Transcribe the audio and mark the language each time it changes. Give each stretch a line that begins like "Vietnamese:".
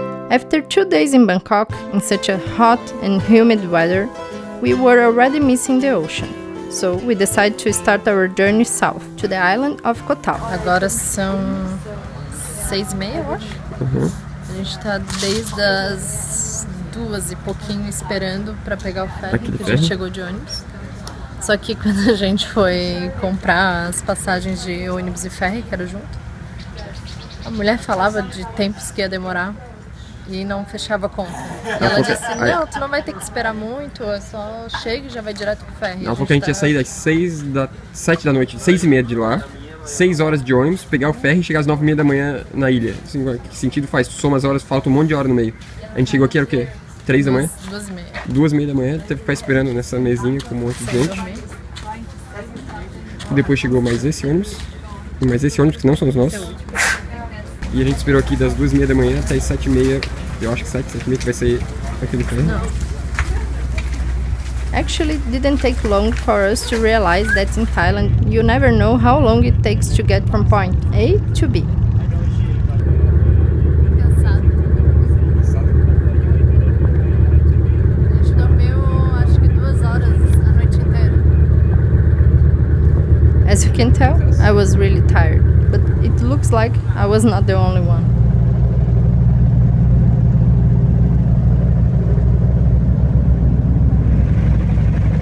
English: After 2 days in Bangkok, in such a hot and humid weather, we were already missing the ocean. So we decided to start our journey south, to the island of Koh Tao.
Portuguese: Agora são 6h30, eu acho. A gente tá desde as 2 e pouquinho esperando para pegar o ferry, que a gente chegou de ônibus. Só que quando a gente foi comprar as passagens de ônibus e ferry, que era junto, a mulher falava de tempos que ia demorar. E não fechava a conta. E ela disse, não, tu não vai ter que esperar muito, é só chega e já vai direto pro ferry. Ela falou que a gente ia sair das 7 da noite, 6h30 de lá, 6 horas de ônibus, pegar o ferry e chegar às 9h30 da manhã na ilha. Assim, que sentido faz? Tu soma as horas, falta um monte de hora no meio. A gente chegou aqui, era o quê? 3 da manhã? 2h30. 2h30 da manhã, teve que ficar esperando nessa mesinha com um monte de gente. Depois chegou mais esse ônibus, e mais esse ônibus que não são os nossos. E a gente esperou aqui das 2h30 da manhã até as 7h30, eu acho que 7h30 que vai sair aquele ferry. Não.
English: Actually, it didn't take long for us to realize that in Thailand, you never know how long it takes to get from point A to B.
Portuguese: Cansado. A gente dormiu, acho que 2 horas a noite inteira.
English: As you can tell, I was really tired. But it looks like I was not the only one. I hope you guys have enjoyed this episode of Odd Life.